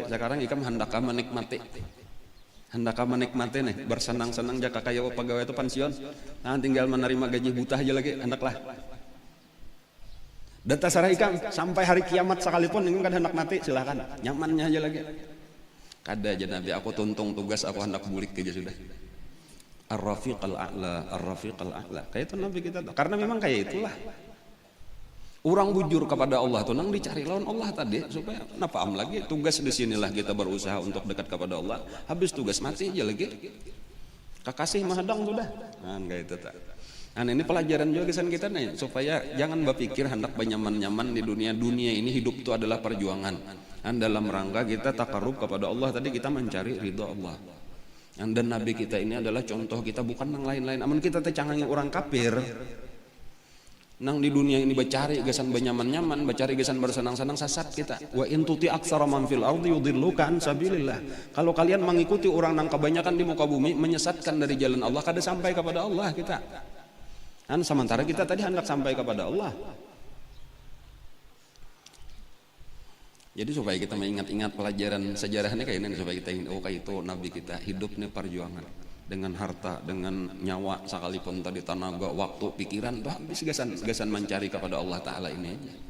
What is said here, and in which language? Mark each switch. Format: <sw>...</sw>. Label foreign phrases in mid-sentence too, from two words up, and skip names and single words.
<bjn>Sekarang ikam hendak menikmati nih, bersenang-senang jaka kayak pegawai itu pensiun, nah tinggal menerima gaji buta aja lagi, hendaklah. Dan tasarah ikam sampai hari kiamat sekalipun ini kan hendak mati, silakan, nyamannya aja lagi. Kada aja Nabi, aku tuntung tugas, aku hendak bulik aja sudah.</bjn> <ar>الرفيق الأعلى، الرفيق الأعلى.</ar> <bjn>Kayak itu Nabi kita tuh. Karena memang kayak itulah. Orang bujur kepada Allah tuh nang dicari lawan Allah tadi supaya nafaam lagi.</bjn> <id>Tugas di sinilah kita berusaha untuk dekat kepada Allah. Habis tugas mati aja lagi.</id> <bjn>Kakasih mahadang sudah. Nah, kayak itu tak.</bjn> <id>Nah, ini pelajaran juga kesan kita nih supaya jangan berpikir hendak nyaman-nyaman di dunia. Dunia ini hidup itu adalah perjuangan. Dan dalam rangka kita takarub kepada Allah tadi kita mencari ridha Allah. Dan Nabi kita ini adalah contoh kita, bukan yang lain-lain.</id> <bjn>Amun kita tercangangi orang kafir, nang di dunia ini bacari gesan benyaman-nyaman, bacari gesan bersenang-senang, sesat kita.</bjn> <ar>وإن تطع أكثر من في الأرض يضلوك عن سبيل الله.</ar> <bjn>Kalau kalian mengikuti orang nang kebanyakan di muka bumi menyesatkan dari jalan Allah, kada sampai kepada Allah kita.</bjn> <id>Dan sementara kita tadi hendak sampai kepada Allah.</id> <bjn>Jadi supaya kita mengingat-ingat pelajaran sejarahnya kayak ini, supaya kita ingin, oh kayak itu Nabi kita hidupnya perjuangan dengan harta, dengan nyawa sekalipun tadi tenaga, waktu, pikiran tuh habis gasan mencari kepada Allah Ta'ala ini aja.</bjn>